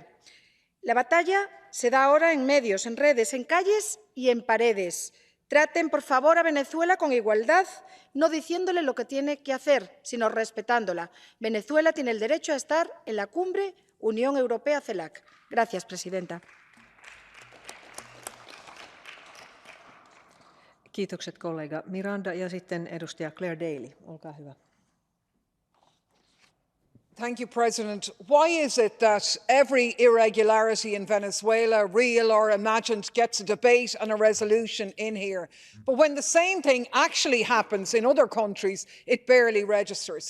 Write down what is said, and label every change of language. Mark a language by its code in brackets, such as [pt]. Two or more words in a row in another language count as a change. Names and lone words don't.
[es] La batalla se da ahora en medios, en redes, en calles y en paredes. Traten, por favor, a Venezuela con igualdad, no diciéndole lo que tiene que hacer, sino respetándola. Venezuela tiene el derecho a estar en la cumbre Unión Europea-CELAC. Gracias, presidenta. [fi] Kiitokset kollega Miranda ja sitten edustaja Claire Daly. Olkaa hyvä. [en] Thank you, President. Why is it that every irregularity in Venezuela, real or imagined, gets a debate and a resolution in here? But when the same thing actually happens in other countries, it barely registers.